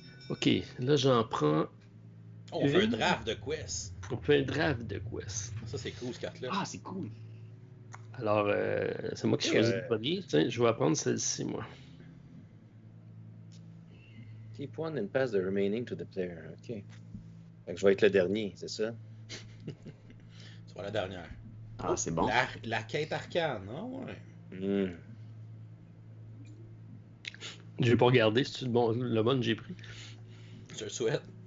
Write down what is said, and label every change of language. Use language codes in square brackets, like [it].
[fr] Ok, là, j'en prends. Oh, on fait un draft de quests. On fait un draft de quests. Ça, c'est cool, ce carte-là. Ah, c'est cool. Alors, c'est moi qui choisis le premier. Tiens, je vais apprendre celle-ci, moi. [en] Keep one and pass the remaining to the player. [fr] OK. Fait que je vais être le dernier, c'est ça? Tu vois la dernière. Ah, c'est bon. La quête arcane, ah ouais. Je vais pas regarder si c'est le bon que j'ai pris. Je le souhaite.